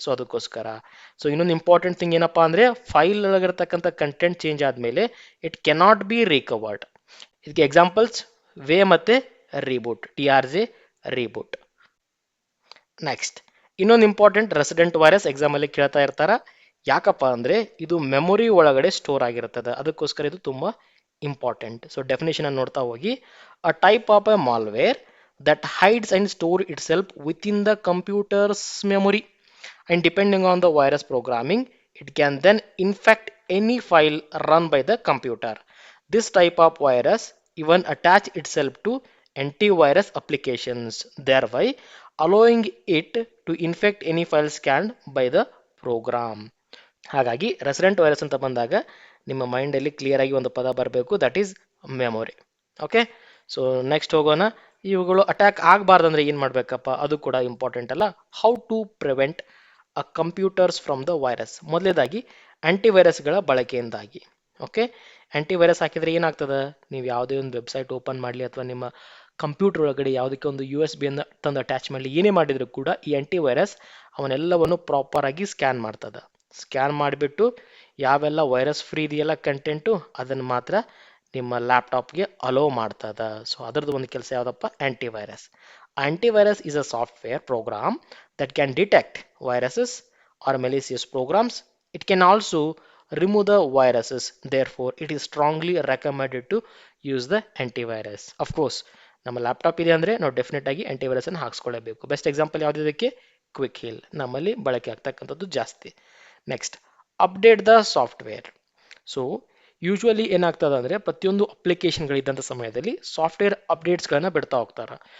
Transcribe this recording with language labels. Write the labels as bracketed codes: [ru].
[kn] So ಅದಕ್ಕೋಸ್ಕರ so ಇನ್ನೊಂದು important thing ಏನಪ್ಪಾ ಅಂದ್ರೆ, ಫೈಲ್ ಒಳಗಿರ್ತಕ್ಕಂಥ ಕಂಟೆಂಟ್ ಚೇಂಜ್ ಆದ್ಮೇಲೆ [en] It cannot be recovered. [kn] ಇದಕ್ಕೆ ಎಕ್ಸಾಂಪಲ್ಸ್ ವೇ ಮತ್ತೆ ರೀಬೂಟ್, TRJ ರೀಬೂಟ್. ನೆಕ್ಸ್ಟ್ ಇನ್ನೊಂದು ಇಂಪಾರ್ಟೆಂಟ್, ರೆಸಿಡೆಂಟ್ ವೈರಸ್ ಎಕ್ಸಾಮ್ ಅಲ್ಲಿ ಕೇಳ್ತಾ ಇರ್ತಾರ. ಯಾಕಪ್ಪ ಅಂದ್ರೆ ಇದು ಮೆಮೊರಿ ಒಳಗಡೆ ಸ್ಟೋರ್ ಆಗಿರ್ತದೆ, ಅದಕ್ಕೋಸ್ಕರ ಇದು ತುಂಬಾ ಇಂಪಾರ್ಟೆಂಟ್. ಸೊ ಡೆಫಿನೇಷನ್ ಅನ್ನು ನೋಡ್ತಾ ಹೋಗಿ, [en] A type of a malware that hides and store itself within the computer's memory, and depending on the virus programming it can then infect any file run by the computer. This type of virus even attach itself to antivirus applications, thereby allowing it to infect any file scanned by the program. [kn] ಹಾಗಾಗಿ resident virus ಅಂತ ಬಂದಾಗ ನಿಮ್ಮ ಮೈಂಡಲ್ಲಿ clear ಆಗಿ ಒಂದು ಪದ ಬರಬೇಕು, [en] That is memory. [kn] Okay, so next ಹೋಗೋಣ. ಇವುಗಳು ಅಟ್ಯಾಕ್ ಆಗಬಾರ್ದಂದ್ರೆ ಏನು ಮಾಡಬೇಕಪ್ಪ, ಅದು ಕೂಡ ಇಂಪಾರ್ಟೆಂಟ್ ಅಲ್ಲ. [en] How to prevent a computers from the virus. [kn] ಮೊದಲೇದಾಗಿ ಆಂಟಿವೈರಸ್ಗಳ ಬಳಕೆಯಿಂದಾಗಿ. ಓಕೆ, ಆಂಟಿವೈರಸ್ ಹಾಕಿದ್ರೆ ಏನಾಗ್ತದೆ, ನೀವು ಯಾವುದೇ ಒಂದು ವೆಬ್ಸೈಟ್ ಓಪನ್ ಮಾಡಲಿ ಅಥವಾ ನಿಮ್ಮ ಕಂಪ್ಯೂಟರ್ ಒಳಗಡೆ ಯಾವುದಕ್ಕೆ ಒಂದು USB ಅನ್ನು ತಂದು ಅಟ್ಯಾಚ್ ಮಾಡಲಿ, ಏನೇ ಮಾಡಿದ್ರು ಕೂಡ ಈ ಆಂಟಿವೈರಸ್ ಅವನ್ನೆಲ್ಲವನ್ನು ಪ್ರಾಪರ್ ಆಗಿ ಸ್ಕ್ಯಾನ್ ಮಾಡ್ತದೆ. ಸ್ಕ್ಯಾನ್ ಮಾಡಿಬಿಟ್ಟು ಯಾವೆಲ್ಲ ವೈರಸ್ ಫ್ರೀ ಇದೆಯಲ್ಲ ಕಂಟೆಂಟು, ಅದನ್ನು ಮಾತ್ರ ನಿಮ್ಮ ಲ್ಯಾಪ್ಟಾಪ್ಗೆ ಅಲೋ ಮಾಡ್ತದ. ಸೊ ಅದರದ್ದು ಒಂದು ಕೆಲಸ ಯಾವುದಪ್ಪ, [en] Antivirus. Antivirus is a software program that can detect viruses or malicious programs. It can also remove the viruses. Therefore it is strongly recommended to use the antivirus. Of course [kn] ನಮ್ಮ laptop ಇದೆ ಅಂದರೆ ನಾವು definite ಆಗಿ antivirus ಅನ್ನು ಹಾಕ್ಸ್ಕೊಳ್ಳೇಬೇಕು. Best example ಯಾವುದಕ್ಕೆ, quick heal ನಮ್ಮಲ್ಲಿ ಬಳಕೆ ಆಗ್ತಕ್ಕಂಥದ್ದು ಜಾಸ್ತಿ. Next, update the software. So usually ಏನಾಗ್ತದೆ ಅಂದರೆ, ಪ್ರತಿಯೊಂದು ಅಪ್ಲಿಕೇಶನ್ಗಳಿದ್ದಂಥ ಸಮಯದಲ್ಲಿ ಸಾಫ್ಟ್ವೇರ್ ಅಪ್ಡೇಟ್ಸ್ಗಳನ್ನ ಬಿಡ್ತಾ ಹೋಗ್ತಾರೆ.